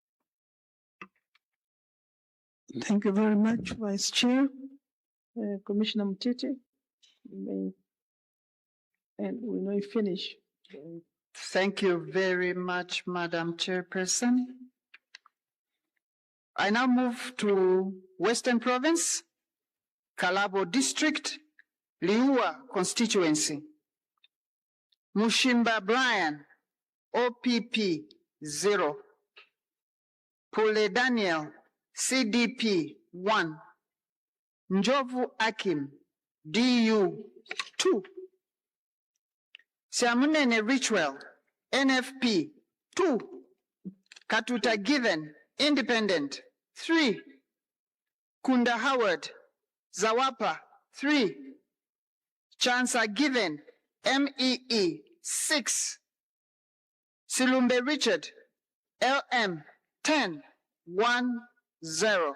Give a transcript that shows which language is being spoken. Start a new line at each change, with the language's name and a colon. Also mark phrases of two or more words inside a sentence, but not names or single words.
English: Thank you very much, Vice Chair. Commissioner Mutete, you may, and we know you finish. Thank you very much, Madam Chairperson. I now move to Western Province, Kalabo District, Liua Constituency. Mushimba Brian, OPP 0. Pule Daniel, CDP 1. Njovu Akim, DU 2. Siamunene Richwell, NFP 2. Katuta Given, Independent 3. Kunda Howard, Zawapa 3. Chancer Given, MEE 6. Silumbe Richard, LM 10 1 0.